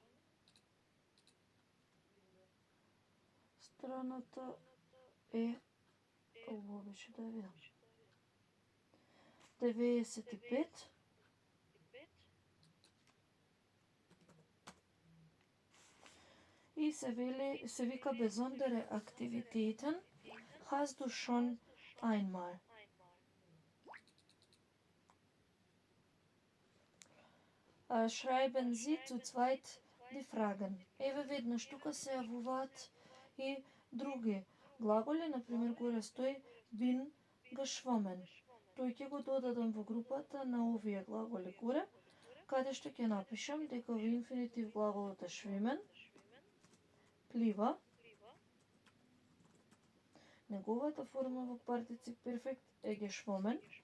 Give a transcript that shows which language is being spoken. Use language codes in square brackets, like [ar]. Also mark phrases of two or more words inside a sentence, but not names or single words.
[mk] Страната е, ово беше да ја видам, 95. И се вика [de] besondere Aktivitäten hast du schon einmal. Schreiben Sie zu zweit die Fragen. [mk] Еве веднаш тука се јавуваат и други глаголи, например горе стои [de] bin geschwommen. [mk] Тој ќе го додадам во групата на овие глаголи горе, каде што ќе напишам дека во инфинитив глаголот е schwimmen, плива. Неговата форма во партицип перфект е geschwommen.